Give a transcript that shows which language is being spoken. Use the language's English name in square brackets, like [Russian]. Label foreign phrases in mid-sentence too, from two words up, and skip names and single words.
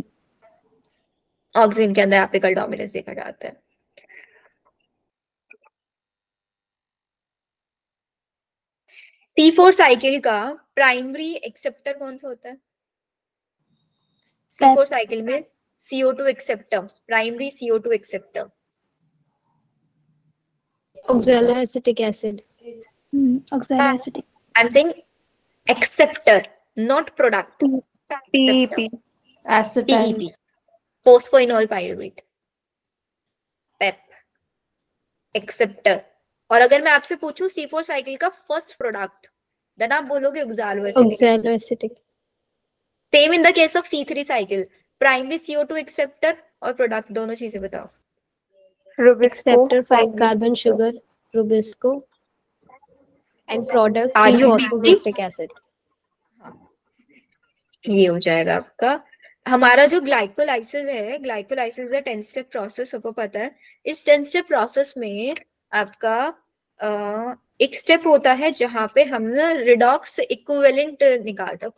[Hindi] ऑक्सीन के अंदर [English] apical dominance [Hindi] देखा जाता है। [English] C4 cycle [Hindi] का [English] primary acceptor [Hindi] कौन सा होता है? [English] C4 cycle में CO2 acceptor, primary CO2 acceptor. oxaloacetic acid. Oxaloacetic. I'm saying acceptor, not product. PEP, acetyl, PEP, phosphoenol pyruvate, PEP, एक्सेप्टर। [Hindi] और अगर मैं आपसे पूछूं [English] C4 cycle [Hindi] का [English] first product, then [Hindi] आप बोलोगे [English] Oxaloacetic. Same in the case of C3 cycle, primary CO2 acceptor और प्रोडक्ट, [Hindi] दोनों चीजें बताओ। [English] Acceptor 5 carbon sugar, Rubisco, and product 3 phosphoglyceric acid. [Hindi] ये हो जाएगा आपका। हमारा जो ग्लाइकोलाइसिस है, ग्लाइकोलाइसिस है [English] 10 step process, [Hindi] सबको पता है। इस [English] 10 step process [Hindi] में आपका एक स्टेप होता है जहां पे हम [English] redox equivalent [Hindi] निकालते हैं।